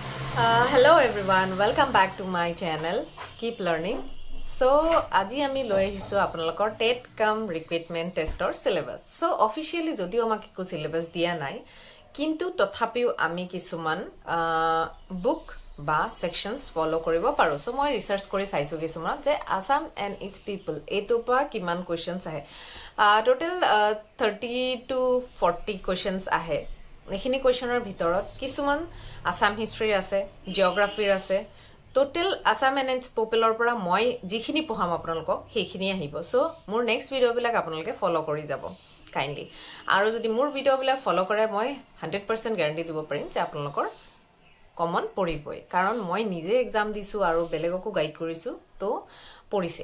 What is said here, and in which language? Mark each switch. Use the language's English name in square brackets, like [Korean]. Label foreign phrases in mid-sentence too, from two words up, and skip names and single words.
[English] Hello everyone, welcome back to my channel. Keep learning. So, [Assamese] আজি আমি লৈ আহিছো আপোনালোকৰ TET কাম [English] recruitment test [Assamese] সিলেবাস. So, officially যদিও আমাক একো সিলেবাস দিয়া নাই, কিন্তু তথাপিও আমি কিছুমান বুক বা সেকশনস ফলো কৰিব পাৰো. So, মই ৰিসাৰ্চ কৰি চাইছো কিছুমান যে Assam and its people এটো পা কিমান কোৱেশ্চনস আহে. Total 30 to 40 কোৱেশ্চনস আহে. এখিনি কোৱেশ্চনৰ ভিতৰত কিছুমান [English] Assam history [Assamese] আছে, জিওগ্ৰাফিৰ আছে. Total Assam and its people পৰা মই যিখিনি পঢ়াম আপোনালোকক সেইখিনি আহিব. So মোৰ [English] next video [Assamese] বিলাক আপোনালোকে ফলো কৰি যাব কাইন্ডলি. আৰু যদি মোৰ ভিডিও বিলাক ফলো কৰে মই 100% গ্যাৰান্টি দিব পাৰিম যে আপোনালোকৰ কমন পৰিবই, কাৰণ মই নিজে এক্সাম দিছো আৰু বেলেগকো গাইড কৰিছো তো পৰিছে.